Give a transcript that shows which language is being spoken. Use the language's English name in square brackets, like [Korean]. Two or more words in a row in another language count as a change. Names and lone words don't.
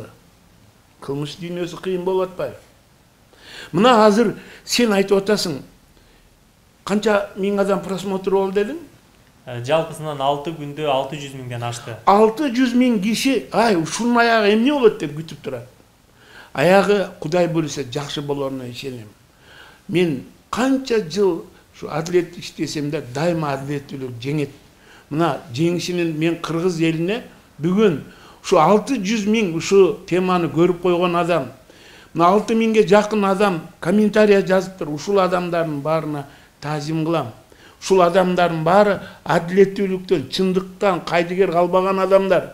[Kyrgyz] Кылмыш дүйнөсү кыйын болуп атпайбы? Мына азыр сен айтып атасың, канча миң адам просмотр болду дедиң? Жалпысынан 6 күндө 600 миңден ашты. 600 миң киши, ушунун аягы эмне болот деп күтүп турат. Аягы Кудай буйруса жакшы болоруна ишенем. Мен канча жыл шу адилет иштесемде daima adalettүүлүк жеңет. Мына жеңишинин мен кыргыз элине бүгүн şu 600 миң ушу теманы көрүп койгон адам, мына 6 миңге жакын адам комментария жазыптыр. Ушул адамдардын баарына таазим кылам. Ушул адамдардын баары адилеттүүлүктөн, чындыктан кайдыгер калбаган адамдар.